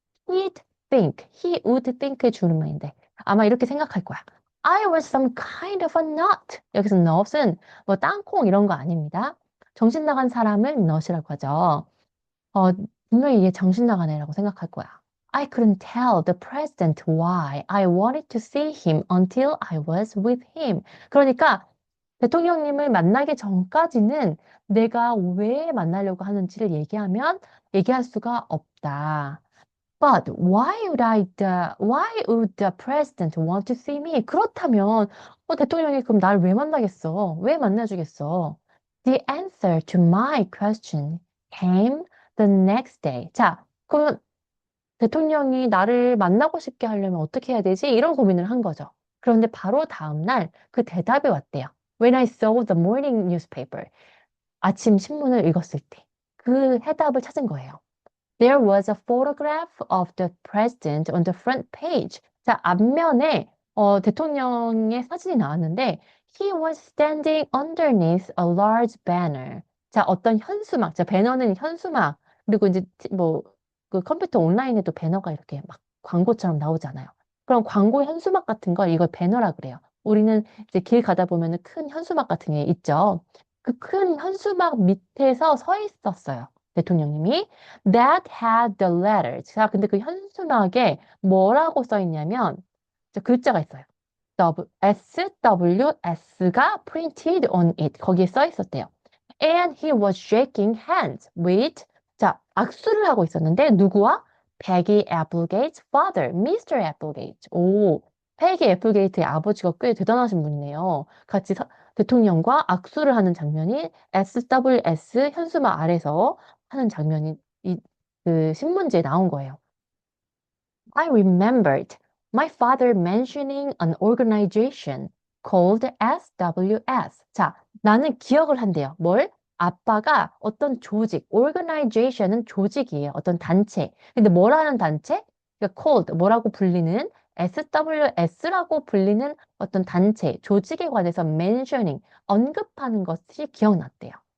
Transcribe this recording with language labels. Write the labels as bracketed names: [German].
[English] He would think [Korean] 의 줄임말인데 아마 이렇게 생각할 거야. [English] I was some kind of a nut. [Korean] 여기서 nut은 뭐 땅콩 이런 거 아닙니다. 정신 나간 사람을 nut이라고 하죠. 어, 분명히 얘 정신 나간 애라고 생각할 거야. [English] I couldn't tell the president why I wanted to see him until I was with him. [Korean] 그러니까 대통령님을 만나기 전까지는 내가 왜 만나려고 하는지를 얘기할 수가 없다. [English] But why would the president want to see me? [Korean] 그렇다면, 대통령이 그럼 날 왜 만나겠어? 왜 만나주겠어? [English] The answer to my question came the next day. [Korean] 자, 그러면 대통령이 나를 만나고 싶게 하려면 어떻게 해야 되지? 이런 고민을 한 거죠. 그런데 바로 다음날 그 대답이 왔대요. [English] When I saw the morning newspaper. [Korean] 아침 신문을 읽었을 때. 그 해답을 찾은 거예요. [English] There was a photograph of the president on the front page. [Korean] 자, 앞면에 대통령의 사진이 나왔는데 [English] he was standing underneath a large banner. [Korean] 자, 어떤 현수막. 자, 배너는 현수막. 그리고 이제 뭐 그 컴퓨터 온라인에도 배너가 이렇게 막 광고처럼 나오잖아요. 그럼 광고 현수막 같은 걸 이걸 배너라 그래요. 우리는 이제 길 가다 보면은 큰 현수막 같은 게 있죠. 그 큰 현수막 밑에서 서 있었어요. 대통령님이. [English] That had the letters. [Korean] 자, 근데 그 현수막에 뭐라고 써 있냐면, 글자가 있어요. SWS가 [English] printed on it. [Korean] 거기에 써 있었대요. [English] And he was shaking hands with, [Korean] 자, 악수를 하고 있었는데, 누구와? [English] Peggy Applegate's father, Mr. Applegate. 오, [Korean] 펠기 애플게이트의 아버지가 꽤 대단하신 분이네요. 같이 대통령과 악수를 하는 장면이 SWS 현수막 아래서 하는 장면이 그 신문지에 나온 거예요. [English] I remembered my father mentioning an organization called SWS. [Korean] 자, 나는 기억을 한대요. 뭘? 아빠가 어떤 조직, organization은 조직이에요. 어떤 단체. 근데 뭐라는 단체? 그러니까 called, 뭐라고 불리는 SWS라고 불리는 어떤 단체, 조직에 관해서 mentioning, 언급하는 것이 기억났대요.